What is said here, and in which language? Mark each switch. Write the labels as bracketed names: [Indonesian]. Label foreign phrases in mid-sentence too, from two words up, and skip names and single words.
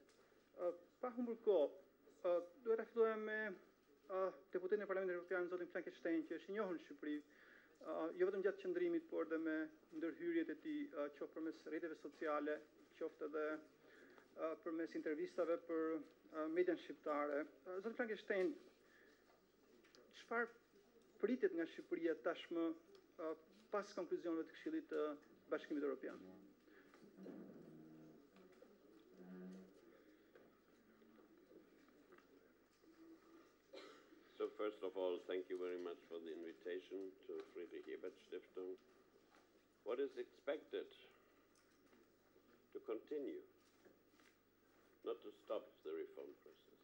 [Albanian] Pa humbur kohë, duhet ta filloja me deputetin e Parlamentit Europian, zotin Fleckenstein, që është i njohur në Shqipëri, jo vetëm gjatë qëndrimit, por edhe me ndërhyrjet e tij, qoftë përmes rrjeteve sociale, qoftë edhe përmes intervistave për median shqiptare. Zotin Fleckenstein, çfarë pritet nga Shqipëria tashmë pas konkluzioneve të Këshillit të Bashkimit Europian? [English] So first of all, thank you very much for the invitation to Friedrich Ebert Stiftung. What is expected? To continue, not to stop the reform process.